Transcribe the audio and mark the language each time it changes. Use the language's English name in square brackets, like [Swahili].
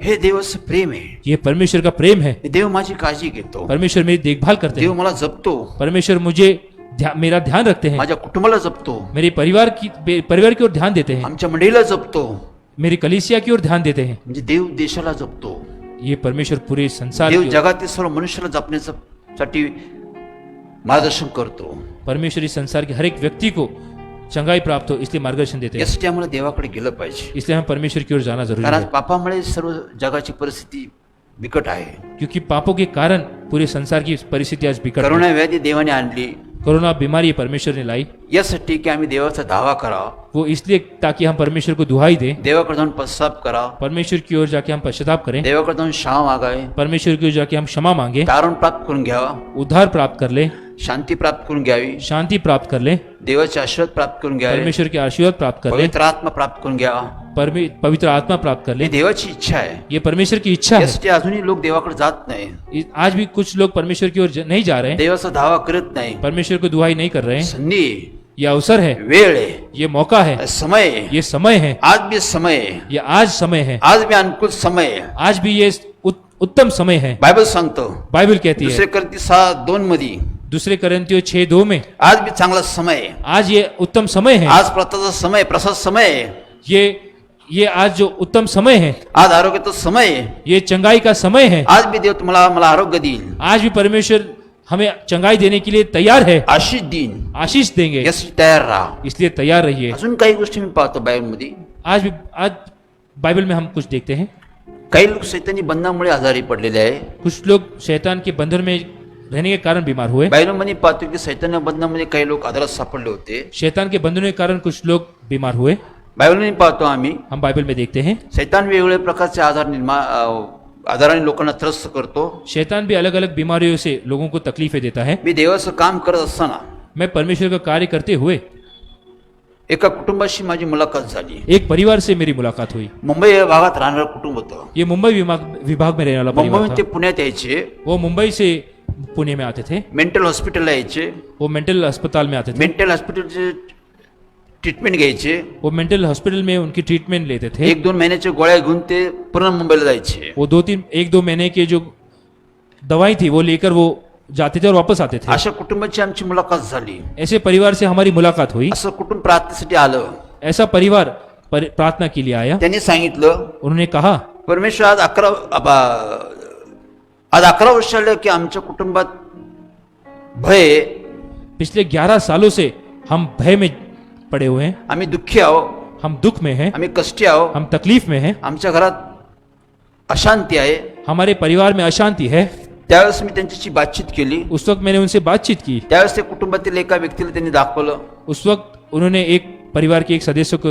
[Marathi] हे देवाचं प्रेम आहे. [Hindi] ये परमेश्वर का प्रेम है. [Marathi] देव माझी काळजी घेतो, [Hindi] परमेश्वर मेरी देखभाल करते [Marathi] देव [Hindi] हैं. [Marathi] मला जपतो, [Hindi] परमेश्वर मुझे मेरा ध्यान रखते हैं. [Marathi] माझ्या कुटुंबाला जपतो, [Hindi] मेरे परिवार की ओर ध्यान देते हैं. [Marathi] आमच्या मंडळीला जपतो. [Hindi] मेरी कलीसिया की ओर ध्यान देते हैं. [Marathi] म्हणजे देव देशाला जपतो. [Hindi] ये परमेश्वर पूरे संसार [Marathi] देव [Hindi] की ओर- [Marathi] जगातील सर्व मनुष्याला जपण्यासाठी मार्गदर्शन करतो. [Hindi] परमेश्वर इस संसार के हर एक व्यक्ति को चंगाई प्राप्त हो इसलिए मार्गदर्शन देते हैं. [Marathi] यासाठी आम्हाला देवाकडे गेलं पाहिजे, [Hindi] इसलिए हमें परमेश्वर की ओर जाना जरूरी [Marathi] कारण आज [Hindi] है. [Marathi] पापामुळे सर्व जगाची परिस्थिती बिकट आहे. [Hindi] क्योंकि पापों के कारण पूरे संसार की परिस्थिति आज बिगड़ [Marathi] करोना व्याधी देवाने आणली [Hindi] कोरोना बीमारी परमेश्वर ने लाई, [Marathi] यासाठी की आम्ही देवाचा दावा करावा, [Hindi] वो इसलिए ताकि हम परमेश्वर को दुहाई दें, [Marathi] देवाकडे जाऊन पश्चाताप करा, [Hindi] परमेश्वर की ओर जाके हम पश्चाताप करें, [Marathi] देवाकडे जाऊन क्षमा मागावे, [Hindi] परमेश्वर की ओर जाके हम क्षमा मांगे, [Marathi] तारण प्राप्त करून घ्यावा, [Hindi] उद्धार प्राप्त कर ले, [Marathi] शांती प्राप्त करून घ्यावी, [Hindi] शांति प्राप्त कर ले, [Marathi] देवाचे आशीर्वाद प्राप्त करून घ्यावे, [Hindi] परमेश्वर के आशीर्वाद प्राप्त कर ले, [Marathi] पवित्र आत्मा प्राप्त करून घ्यावा. [Hindi] पवित्र आत्मा प्राप्त कर [Marathi] ही [Hindi] ले. [Marathi] देवाची इच्छा आहे. [Hindi] ये परमेश्वर की इच्छा है. [Marathi] यासाठी अजूनही लोक देवाकडे जात नाही, [Hindi] आज भी कुछ लोग परमेश्वर की ओर नहीं जा रहे हैं, [Marathi] देवाचा दावा करत नाही. [Hindi] परमेश्वर को दुहाई नहीं कर रहे हैं. [Marathi] संधी, [Hindi] ये अवसर है, [Marathi] वेळ आहे, [Hindi] ये मौका है, [Marathi] समय आहे. [Hindi] ये समय है, [Marathi] आज भी समय आहे, [Hindi] ये आज समय है, [Marathi] आज भी अनुकूल समय आहे. [Hindi] आज भी ये उत्तम समय है. [Marathi] बायबल सांगतो [Hindi] बाइबल कहती [Marathi] दुसरे [Hindi] है [Marathi] करती 6:2 मध्ये [Hindi] दूसरे करंतियों 6:2 में, [Marathi] आज भी चांगला समय आहे. [Hindi] आज ये उत्तम समय है. [Marathi] आज प्रताचा समय, प्रसाद समय आहे. [Hindi] ये आज जो उत्तम समय है, [Marathi] आज आरोग्याचा समय आहे. [Hindi] ये चंगाई का समय है. [Marathi] आज भी देव तुम्हाला मला आरोग्य देईल, [Hindi] आज भी परमेश्वर हमें चंगाई देने के लिए तैयार है, [Marathi] आशीष देईन. [Hindi] आशीष देंगे. [Marathi] यासाठी तयार राहा. [Hindi] इसलिए तैयार रहिए. [Marathi] अजून काही गोष्टी मी पाहतो बायबलमध्ये. [Hindi] आज बाइबल में हम कुछ देखते हैं, [Marathi] काही लोक शैतानी बंधनामुळे आजारी पडलेले आहे. [Hindi] कुछ लोग शैतान के बंधन में रहने के कारण बीमार हुए. [Marathi] बायबलमध्ये पाहतो की शैतानी बंधनामध्ये काही लोक आजारात सापडले होते. [Hindi] शैतान के बंधनों के कारण कुछ लोग बीमार हुए. [Marathi] बायबलमध्ये पाहतो आम्ही [Hindi] हम बाइबल में देखते हैं [Marathi] शैतान वेगवेगळ्या प्रकारचे आजाराने लोकांना त्रस्त करतो. [Hindi] शैतान भी अलग अलग बीमारियों से लोगों को तकलीफें देता है. [Marathi] मी देवाचं काम करत असताना [Hindi] मैं परमेश्वर का कार्य करते हुए [Marathi] एका कुटुंबाशी माझी मुलाखत झाली. [Hindi] एक परिवार से मेरी मुलाकात हुई. [Marathi] मुंबई या भागात राहणारं कुटुंब होतं. [Hindi] ये मुंबई विभाग में रहने वाला परिवार [Marathi] मुंबईहून ते [Hindi] था. [Marathi] पुण्यात यायचे, [Hindi] वो मुंबई से पुणे में आते थे. [Marathi] मेंटल हॉस्पिटलला यायचे, [Hindi] वो मेंटल अस्पताल में आते थे. [Marathi] मेंटल हॉस्पिटलचे ट्रीटमेंट घ्यायचे. [Hindi] वो मेंटल हॉस्पिटल में उनकी ट्रीटमेंट लेते थे. [Marathi] 1-2 महिन्याच्या गोळ्या घेऊन ते पुन्हा मुंबईला जायचे. [Hindi] वो 1-2 महीने के जो दवाई थी वो लेकर वो जाते थे और वापस आते थे. [Marathi] अशा कुटुंबाची आमची मुलाखत झाली. [Hindi] ऐसे परिवार से हमारी मुलाकात हुई. [Marathi] असं कुटुंब प्रार्थनेसाठी आलं. [Hindi] ऐसा परिवार प्रार्थना के लिए आया. [Marathi] त्यांनी सांगितलं, [Hindi] उन्होंने कहा [Marathi] परमेश्वर आज 11 वर्ष झालं की आमच्या कुटुंबात भय, [Hindi] पिछले 11 सालों से हम भय में पड़े हुए हैं. [Marathi] आम्ही दुःखी आहो, [Hindi] हम दुख में हैं, [Marathi] आम्ही कष्टी आहो, [Hindi] हम तकलीफ में हैं, [Marathi] आमच्या घरात अशांती आहे. [Hindi] हमारे परिवार में अशांति है. [Marathi] त्यावेळेस मी त्यांच्याशी बातचीत केली. [Hindi] उस वक्त मैंने उनसे बातचीत की. [Marathi] त्यावेळेस ते कुटुंबातील एका व्यक्तीला त्यांनी दाखवलं. [Hindi] उस वक्त उन्होंने एक परिवार के एक सदस्य को